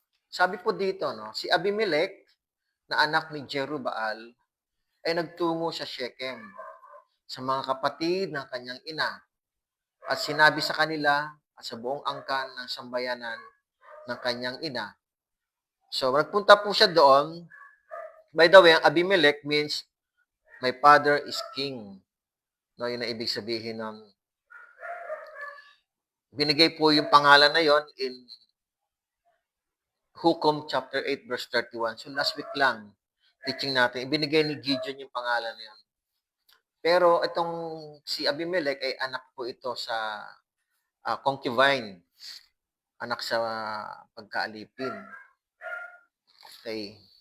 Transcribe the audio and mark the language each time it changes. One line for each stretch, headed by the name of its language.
Filipino: Sabi po dito, si Abimelech, na anak ni Jerubbaal, ay nagtungo sa Shechem sa mga kapatid ng kanyang ina at sinabi sa kanila at sa buong angkan ng sambayanan ng kanyang ina. So, nagpunta po siya doon.
English: By the way, ang Abimelech means, my father is king.
Filipino: No, yun ang ibig sabihin ng binigay po yung pangalan na yon in Hukom chapter 8 verse 31. So, last week lang, teaching natin, ibinigay ni Gideon yung pangalan na yun. Pero itong si Abimelech ay anak po ito sa concubine, anak sa pagkaalipin. Okay.